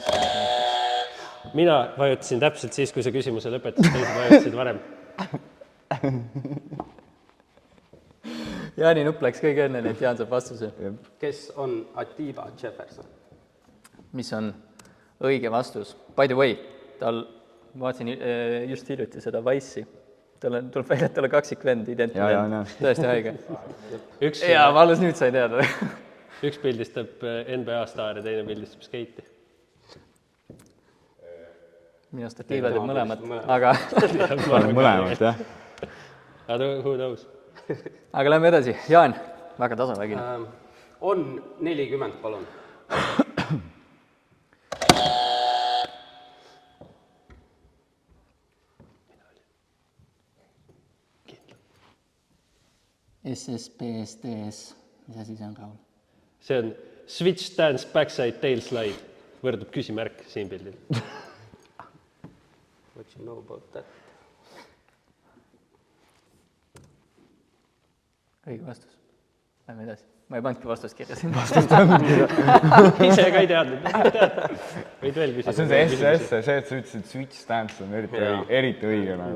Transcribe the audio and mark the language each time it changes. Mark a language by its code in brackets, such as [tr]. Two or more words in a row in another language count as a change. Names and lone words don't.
[et] Mina vajutasin täpselt siis, kui sa küsimuse lõpetasid, teised vajutasid varem. Jaani nupp läks kõige enne, nii et Jaan saab vastuse. Kes on Atiba Jefferson? Mis on õige vastus? [en] By the way, [et] vaatasin just hiljuti seda Wise'i. Tuleb välja, et tal on kaksikvend, identne vend. Tõesti haige. Ja ma alles nüüd sai teada. Üks pildistab NBA staari, teine pildistab skeiti. Minu Atiba teeb mõlemad, aga... Mõlemad, jah. [en] Aga who knows? [et] Aga lähme edasi. Jaan, väga tasavägine. On 40, palun. SSPSTS, mis asi see on, Raul? See on [en] switch stance backside tail slide. [et] Võrdub küsimärk siin pildil. [en] What you know about that? [et] Õige vastus. Lähme edasi. Ma ei pannudki vastust kirja siin. Ise ka ei teadnud. Võid veel küsida. See on see SSS, see, et sa ütlesid [en] switch stance [et] on eriti õige nagu.